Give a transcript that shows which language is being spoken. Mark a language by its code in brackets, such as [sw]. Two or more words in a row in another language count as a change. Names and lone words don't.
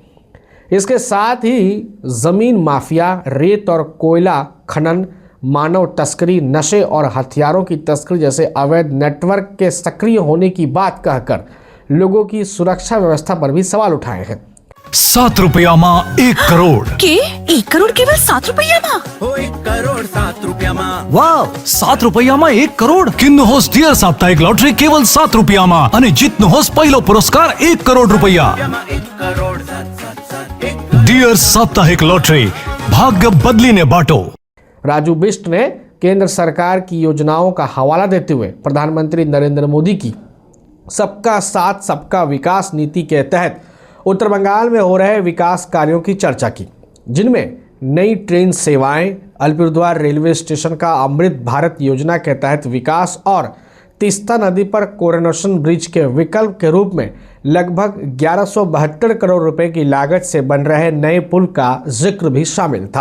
[hi] इसके साथ ही जमीन माफिया, रेत और कोयला खनन, मानव तस्करी, नशे और हथियारों की तस्करी जैसे अवैध नेटवर्क के सक्रिय होने की बात कहकर लोगों की सुरक्षा व्यवस्था पर भी सवाल उठाए हैं। [ne] 7 रुपयामा 1 करोड़ के 1 करोड़ केवल 7 रुपयामा? 1 करोड़ 7 रुपयामा। वाह, 7 रुपयामा 1 करोड़ किन्नुहोस् डियर साप्ताहिक लटरी केवल 7 रुपयामा अनि जित्नुहोस् पहिलो पुरस्कार 1 करोड़ रुपैयाँ। डियर साप्ताहिक लटरी, भाग्य बदलिने बाटो। [hi] राजू बिष्ट ने केंद्र सरकार की योजनाओं का हवाला देते हुए प्रधानमंत्री नरेंद्र मोदी की सबका साथ सबका विकास नीति के तहत उत्तर बंगाल में हो रहे विकास कार्यों की चर्चा की, जिनमें नई ट्रेन सेवाएं, अलीपुरद्वार रेलवे स्टेशन का अमृत भारत योजना के तहत विकास और तीस्ता नदी पर कोरोनेशन ब्रिज के विकल्प के रूप में लगभग 1172 करोड़ रुपए की लागत से बन रहे नए पुल का जिक्र भी शामिल था।